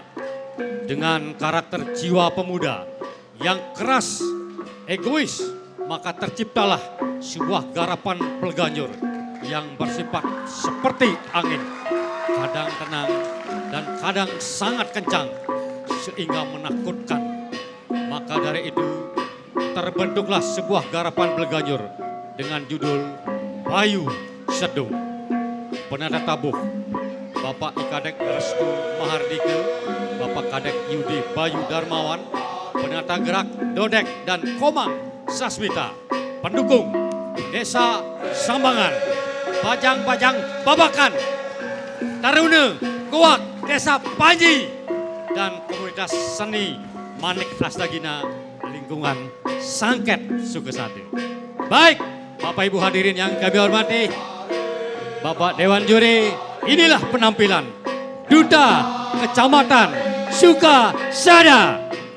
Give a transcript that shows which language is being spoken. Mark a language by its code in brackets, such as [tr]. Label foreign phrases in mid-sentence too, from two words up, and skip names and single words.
[id] Dengan karakter jiwa pemuda yang keras, egois, maka terciptalah sebuah garapan Bleganjur yang bersifat seperti angin, kadang tenang dan kadang sangat kencang sehingga menakutkan. Maka dari itu terbentuklah sebuah garapan Bleganjur dengan judul Bayu Seduh. Penata tabuh Bapak Ikadek Restu Mahardike, Bapak Kadek Yudi Bayu Darmawan, penata gerak Dodek dan Komang Sasmita, pendukung Desa Sambangan, Bajang-Bajang Babakan, Taruna Kuak Desa Panji, dan komunitas seni Manik Astagina lingkungan Sangket Sukesati. Baik, Bapak Ibu hadirin yang kami hormati, Bapak Dewan Juri, inilah penampilan Duta Kecamatan Sukasada.